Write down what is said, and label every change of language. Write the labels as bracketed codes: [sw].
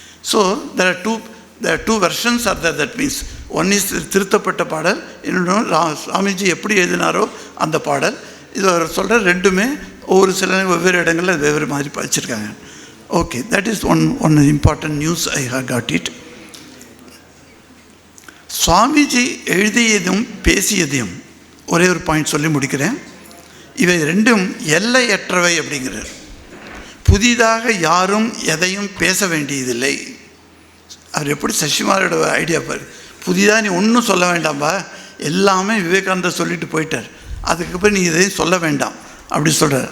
[en] So there are two versions are there. That means one is [ta] திருத்தப்பட்ட பாடல், இன்னொன்று சுவாமிஜி எப்படி எழுதினாரோ அந்த பாடல். இது அவர் சொல்கிற ரெண்டுமே ஒவ்வொரு சில வெவ்வேறு இடங்களில் வெவ்வேறு மாதிரி படிச்சிருக்காங்க. [en] Okay, that is one important news I have got it. [ta] Swamiji எழுதியதும் பேசியதையும் ஒரே ஒரு பாயிண்ட் சொல்லி முடிக்கிறேன். இவை ரெண்டும் எல்லையற்றவை அப்படிங்கிறார். புதிதாக யாரும் எதையும் பேச வேண்டியதில்லை. அவர் எப்படி சசிமாரோட ஐடியா பாரு, புதிதாக நீ ஒன்றும் சொல்ல வேண்டாம்பா, எல்லாமே விவேகானந்தர் சொல்லிட்டு போயிட்டார், அதுக்கப்புறம் நீ எதையும் சொல்ல வேண்டாம் அப்படி சொல்கிறார்.